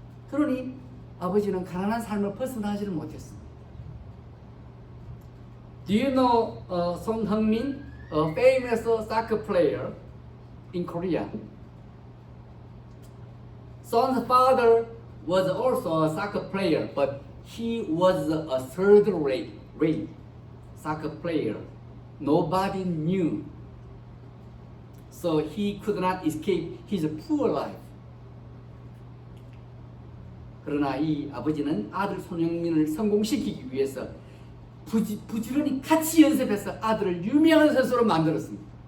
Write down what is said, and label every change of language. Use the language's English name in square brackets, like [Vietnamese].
[Korean] 그러니 아버지는 가난한 삶을 벗어나지를 못했습니다. [English] Do you know Son Heung-min, a famous soccer player in Korea? Son's father was also a soccer player, but he was a third-rate soccer player. Nobody knew. So he could not escape his poor life. [Korean] 그러나 이 아버지는 아들 손흥민을 성공시키기 위해서 부지런히 같이 연습해서 아들을 유명한 선수로 만들었습니다.